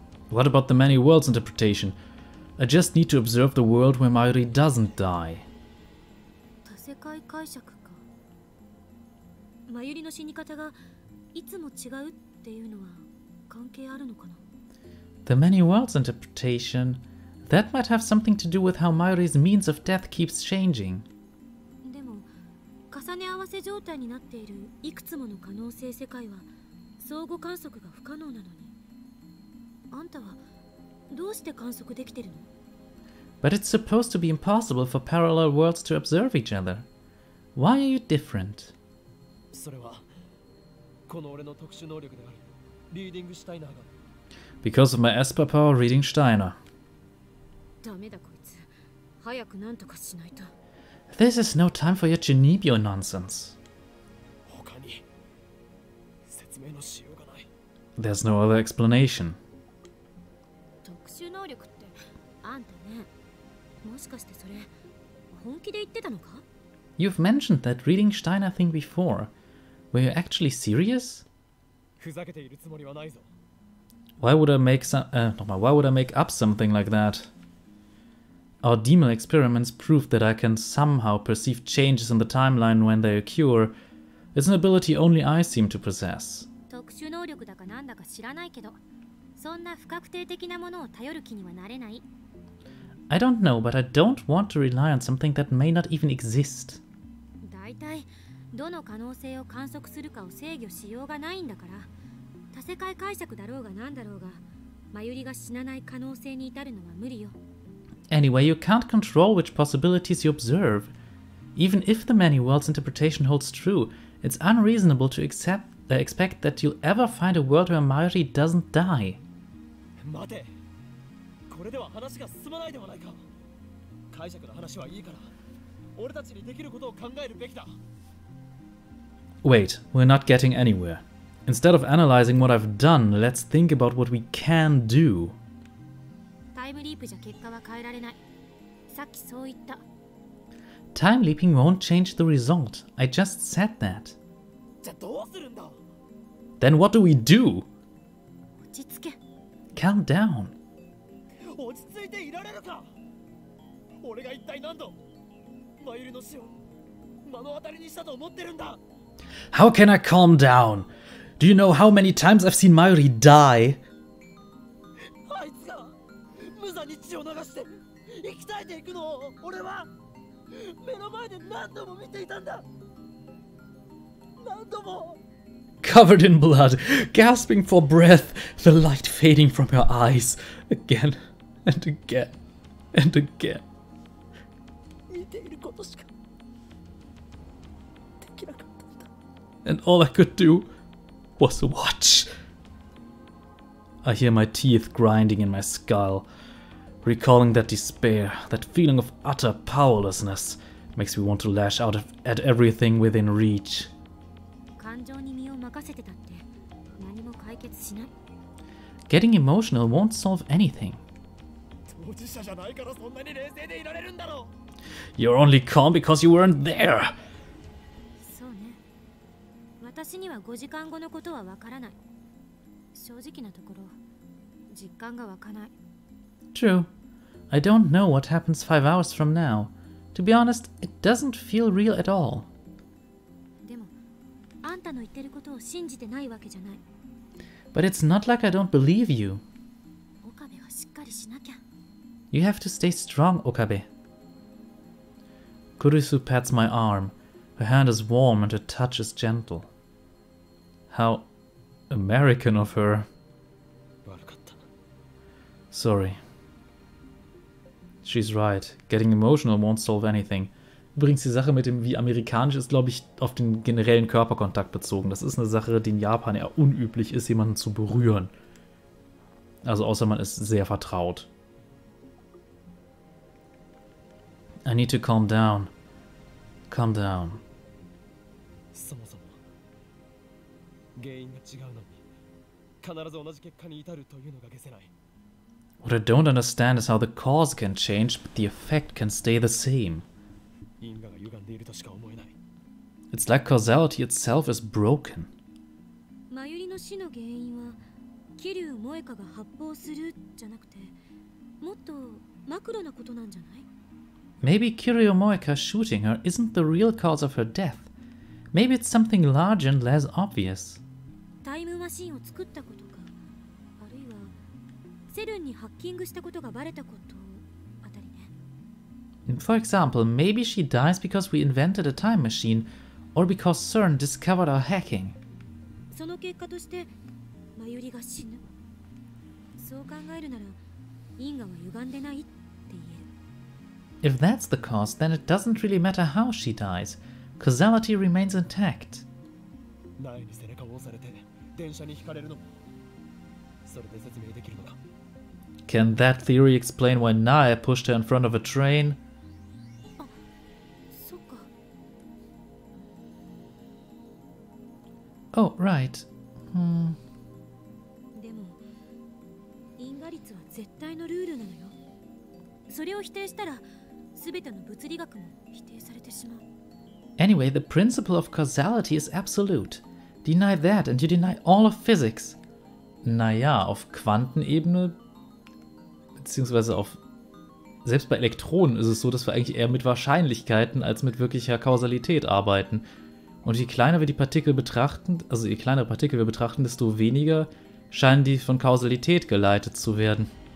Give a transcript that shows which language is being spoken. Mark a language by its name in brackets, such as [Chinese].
[English] What about the many worlds interpretation? I just need to observe the world where Mayuri doesn't die. [Japanese] 多世界解釈か。マユリの死に方がいつも違うっていうのは関係あるのかな。 [English] The many worlds interpretation. That might have something to do with how Mayuri's means of death keeps changing. [Japanese] でも重ね合わせ状態になっているいくつもの可能性世界は相互観測が不可能なのに、あんたはどうして観測できてるの？ [English] But it's supposed to be impossible for parallel worlds to observe each other. Why are you different? [Japanese] それはこの俺の特殊能力であるリーディングシュタイナーが [English] Because of my Esper power reading Steiner. [Japanese] ダメだこいつ。早くなんとかしないと。 [English] This is no time for your Genebio nonsense. [Japanese] 他に説明のしようがない。 [English] There's no other explanation. [Japanese] 特殊能力ってあんたね。もしかしてそれ本気で言ってたのか？ [English] You've mentioned that reading Steiner thing before. Were you actually serious? [Japanese] ふざけているつもりはないぞ。 [English] Why would I make why would I make up something like that? Our demon experiments proved that I can somehow perceive changes in the timeline when they occur. It's an ability only I seem to possess. [Japanese] 特殊能力だかなんだか知らないけど、そんな不確定的なものを頼る気にはなれない。 [English] I don't know, but I don't want to rely on something that may not even exist. [Japanese] だいたいどの可能性を観測するかを制御しようがないんだから、多世界解釈だろうがなんだろうが、マユリが死なない可能性に至るのは無理よ。 [English] Anyway, you can't control which possibilities you observe. Even if the many worlds interpretation holds true, it's unreasonable to expect that you'll ever find a world where Mayuri doesn't die. [Japanese] 待て。これでは話が進まないではないか。解釈の話はいいから、俺たちにできることを考えるべきだ。 [English] Wait, we're not getting anywhere. Instead of analyzing what I've done, let's think about what we can do. [Japanese] タイムリープじゃ結果は変えられない。さっきそう言った。 [English] Time leaping won't change the result. I just said that. [Japanese] じゃあどうするんだ？ [English] Then what do we do? [Japanese] 落ち着け。 [English] Calm down. [Japanese] 落ち着いていられるか？俺が一体何度マユリの死を目の当たりにしたと思ってるんだ。 [English] How can I calm down? Do you know how many times I've seen Mayuri die? [Japanese] あいつが無残に血を流して生き絶えていくのを俺は目の前で何度も見ていたんだ。何度も。 [English] Covered in blood, gasping for breath, the light fading from her eyes, again and again and again. [Japanese] 見ていることしかできなかったんだ。 [English] And all I could do was watch. I hear my teeth grinding in my skull. Recalling that despair, that feeling of utter powerlessness, makes me want to lash out at everything within reach. [Japanese] 感情に身を任せてたって何も解決しない。 [English] Getting emotional won't solve anything. [Japanese] 当事者じゃないからそんなに冷静でいられるんだろう。 [English] You're only calm because you weren't there. [Japanese] そうね。私には5時間後のことはわからない。正直なところ、実感が湧かない。 [English] True. I don't know what happens 5 hours from now. To be honest, it doesn't feel real at all. [Japanese] でも、あんたの言ってることを信じてないわけじゃない。 [English] But it's not like I don't believe you. [Japanese] 岡部はしっかりしなきゃ。 [English] You have to stay strong, Okabe. Kurisu pats my arm. Her hand is warm and her touch is gentle. How American of her. [Japanese] 悪かった。 [English] Sorry. She's right. Getting emotional won't solve anything. [German] Übrigens, die Sache mit dem wie amerikanisch ist, glaube ich, auf den generellen Körperkontakt bezogen. Das ist eine Sache, die in Japan eher unüblich ist, jemanden zu berühren. Also außer man ist sehr vertraut. [English] I need to calm down. Calm down. [Japanese] そもそも原因が違うのに必ず同じ結果に至るというのが解せない。 [English] What I don't understand is how the cause can change, but the effect can stay the same. [Japanese] 因果が歪んでいるとしか思えない。 [English] It's like causality itself is broken. [Japanese] マユリの死の原因は桐生萌香が発砲するじゃなくて、もっとマクロなことなんじゃない？ [English] Maybe Kiryu Moeka shooting her isn't the real cause of her death. Maybe it's something larger and less obvious. [Japanese] タイムマシンを作ったことか、あるいはセルンにハッキングしたことがバレたことあたりね。 [English] For example, maybe she dies because we invented a time machine, or because CERN discovered our hacking. [Japanese] その結果としてマユリが死ぬ。そう考えるなら因果は歪んでないって言える。 [English] If that's the cause, then it doesn't really matter how she dies. Causality remains intact. [Japanese] 苗に背中を押されて電車にひかれるのもそれで説明できるのか。 [English] Can that theory explain why Nae pushed her in front of a train? [Japanese] あ、そっか。 [English] Oh, right. [Japanese] でも因果率は絶対のルールなのよ。それを否定したら全ての物理学も否定されてしまう。 [English] Anyway, the principle of causality is absolute. Deny that and you deny all of physics. [German] Naja, auf Quantenebene, beziehungsweise auf... Selbst bei Elektronen ist es so, dass wir eigentlich eher mit Wahrscheinlichkeiten als mit wirklicher Kausalität arbeiten. Und je kleiner wir die Partikel betrachten, also je kleinere Partikel wir betrachten, desto weniger scheinen die von Kausalität geleitet zu werden.